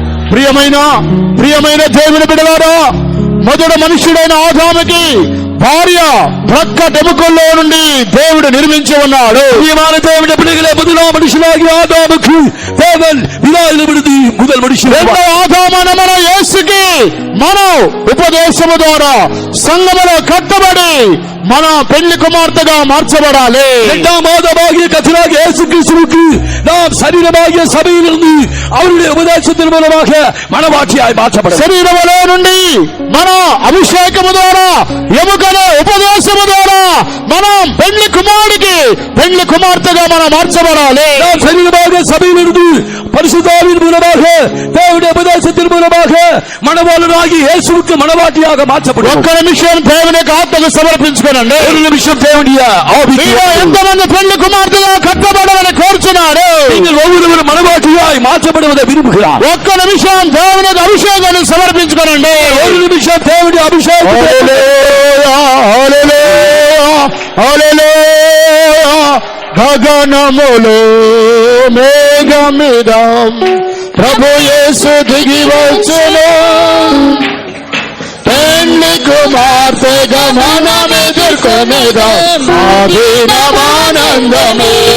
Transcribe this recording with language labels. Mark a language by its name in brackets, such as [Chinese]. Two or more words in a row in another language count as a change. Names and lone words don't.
[Telugu] ప్రియమైన దేవుని బిడ్డలారా, మొదటి మనుష్యుడైన ఆదాముకి భార్య ప్రక్కటెముకల్లో నుండి దేవుడు నిర్మించి ఉన్నాడు. [Tamil] பிரியமான தேவனுடைய பிள்ளைகளே, முதலாம் மனுஷனாகிய ஆதாமுக்கு தேவன் விதாயிலிருந்து முதல் மனுஷன். [Telugu] రెండో ఆదామైన మన యేసుకి మనం ఉపదేశము ద్వారా సంఘములో కట్టబడి మన పెళ్లి కుమార్తెగా మార్చబడాలి. [Tamil] இரண்டாம் ஆதாமாகிய கர்த்தராகிய இயேசு கிறிஸ்துவுக்கு நாம் சரீரமாகிய சபையிலிருந்து அவருடைய உபதேசத்தின் மூலமாக மனவாட்டியாய் மாற்றப்படும். [Telugu] శరీరములో నుండి మన అభిషేకము ద్వారా ఎముకల ఉపదేశము ద్వారా మనం పెళ్లి కుమార్తెగా మనం మార్చబడాలి. [Tamil] நாம் சரீரமாக சபையிலிருந்து பரிசுத்தாவின் மூலமாக தேவனுடைய உபதேசத்தின் மூலமாக மனவாளனாகி இயேசுவுக்கு மனவாட்டியாக மாற்றப்படும். [Telugu] ఒక్క నిమిషం దేవుని యొక్క ఆత్మకు సమర్పించుకోనండి. [Tamil] ஒரு நிமிஷம் தேவனுடைய ஆவிக்கு [Telugu] ఎంతమంది పెళ్లి కుమార్తెగా కట్టబడాలని కోరుచున్నారు? [Tamil] நீங்கள் ஒவ்வொருவரும் மனவாட்டியாய் மாற்றப்படுவதை விரும்புகிறார். [Telugu] ఒక్క నిమిషం దేవుని అభిషేకాన్ని సమర్పించుకోనండి. [Tamil] ஒரு நிமிஷம் தேவனுடைய அபிஷேகம். [Telugu] గగనములో మేఘమిద ప్రభు యేసు దిగి వచ్చును, పెళ్లి కుమార్తెగా మనం ఎదుర్కొనేదా ఆనందమే.